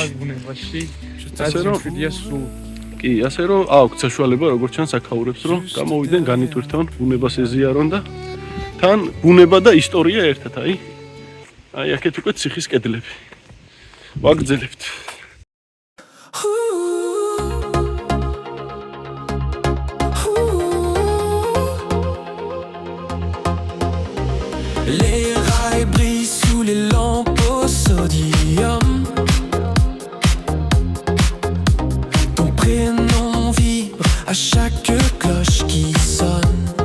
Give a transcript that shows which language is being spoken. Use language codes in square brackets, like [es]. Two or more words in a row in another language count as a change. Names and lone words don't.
[ka] ასე რომ კი, ასე რომ აქვს საშუალება როგორც ჩანს აქაურებს რომ გამოვიდნენ განიტვირთონ ბუნებას ეზიარონ და თან ბუნება და ისტორია ერთად აქეთ უკვე ციხის კედლები. ვაგრძელებთ. [fr] Les rails brillent sous les lampes au sodium. Ton prénom vibre à chaque cloche qui sonne.